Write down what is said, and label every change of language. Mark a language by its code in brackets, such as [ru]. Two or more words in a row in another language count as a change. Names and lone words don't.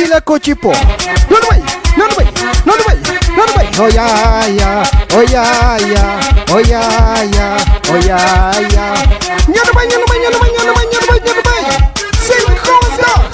[pt] Cochipo. Não vai. [en] Oh yeah, yeah. Oh yeah, yeah. Oh yeah, yeah. Oh yeah, yeah. [pt] Não vai. Sem coisa.